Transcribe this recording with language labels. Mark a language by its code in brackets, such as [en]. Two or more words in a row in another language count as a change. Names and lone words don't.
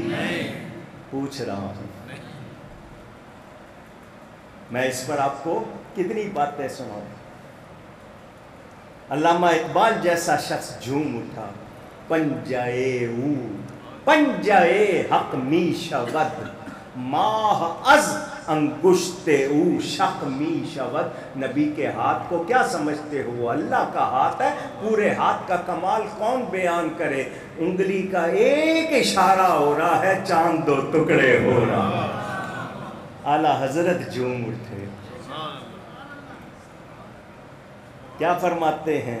[ur] پوچھ رہا ہوں میں، اس پر آپ کو کتنی باتیں سناؤں۔ علامہ اقبال جیسا شخص جھوم اٹھا، [fa] پنجائے حق می شود [ur] ماہ از انگشت او شق می شود۔ نبی کے ہاتھ کو کیا سمجھتے ہو؟ وہ اللہ کا ہاتھ ہے، پورے ہاتھ کا کمال کون بیان کرے؟ انگلی کا ایک اشارہ ہو رہا ہے، چاند 2 ٹکڑے ہو رہا ہے۔ اعلیٰ حضرت جھوم اٹھے، کیا فرماتے ہیں؟